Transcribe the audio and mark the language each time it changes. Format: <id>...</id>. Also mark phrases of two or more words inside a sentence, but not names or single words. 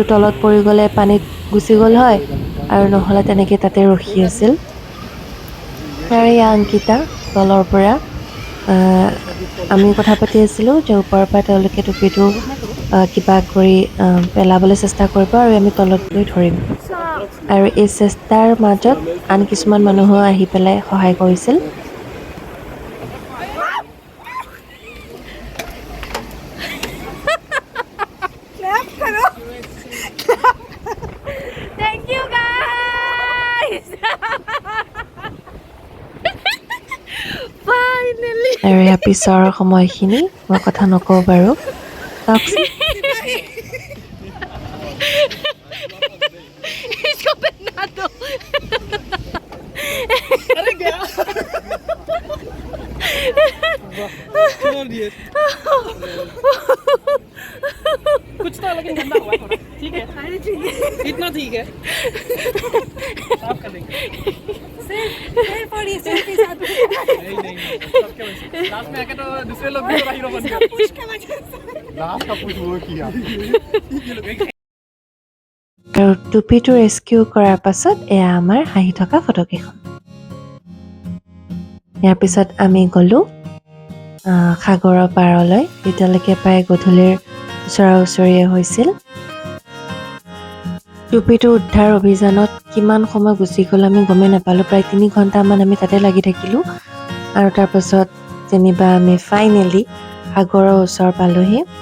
<as>তলত পৰি গ'লে পানীত গুচি গ'ল হয় আৰু নহ'লে তেনেকৈ তাতে ৰখি আছিল আৰু এয়া অংকিতা তলৰ পৰা আমি কথা পাতি আছিলোঁ যে ওপৰৰ পৰা তেওঁলোকে টুপিটো কিবা কৰি পেলাবলৈ চেষ্টা কৰিব আৰু আমি তলত গৈ ধৰিম আৰু এই চেষ্টাৰ মাজত আন কিছুমান মানুহো আহি পেলাই সহায় কৰিছিল</as> <en>Thank you guys! Finally!</en> <as>আৰু ইয়াৰ পিছৰ সময়খিনি মই কথা নকওঁ বাৰু চাওকচোন</as> <hi>इसको पहना दो अरे क्या छोड़ दिए कुछ तो लेकिन गंदा हुआ है थोड़ा ठीक है इतना ठीक है साफ कर देंगे नहीं सबके वजह लास्ट में आके तो दूसरे लोग भी थोड़ा हीरो बन गए लास्ट का पुश वो किया</hi> <as>আৰু টুপিটো ৰেস্কিউ কৰাৰ পাছত এয়া আমাৰ হাঁহি থকা ফটোকেইখন ইয়াৰ পিছত আমি গ'লোঁ সাগৰৰ পাৰলৈ যেতিয়ালৈকে প্ৰায় গধূলিৰ ওচৰা ওচৰিয়ে হৈছিল টুপিটো উদ্ধাৰ অভিযানত কিমান সময় গুচি গ'ল আমি গমেই নাপালোঁ প্ৰায় 3 ঘণ্টামান আমি তাতে লাগি থাকিলোঁ আৰু তাৰপাছত যেনিবা আমি ফাইনেলি সাগৰৰ ওচৰ পালোহি</as>